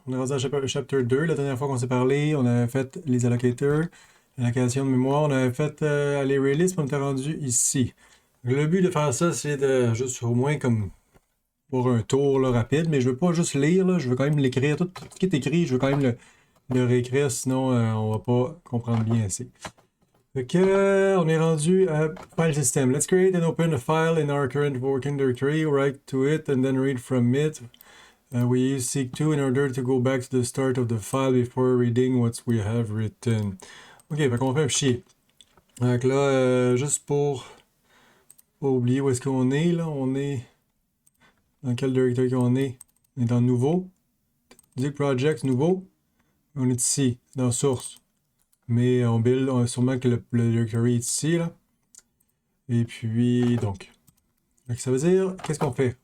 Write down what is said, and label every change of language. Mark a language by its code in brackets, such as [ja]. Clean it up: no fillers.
[fr] On est rendu à chapter 2. La dernière fois qu'on s'est parlé, on avait fait les allocators, l'allocation de mémoire, on avait fait les releases, puis on était rendu ici. Le but de faire ça, c'est de juste au moins comme pour un tour là, rapide, mais je veux pas juste lire, là, je veux quand même l'écrire. Tout ce qui est écrit, je veux quand même le réécrire, sinon on va pas comprendre bien assez. Ok, on est rendu à file system. [en] Let's create and open a file in our current working directory, write to it, and then read from it. We use seek2 in order to go back to the start of the file before reading what we have written. [fr] Ok, fait qu'on fait un fichier. Donc là, juste pour pas oublier où est-ce qu'on est, là, on est dans quel directory qu'on est? On est dans nouveau, Zig Project, nouveau. On est ici, dans source. Mais on build, sûrement que le directory est ici, là. Et puis, donc, ça veut dire, qu'est-ce qu'on fait?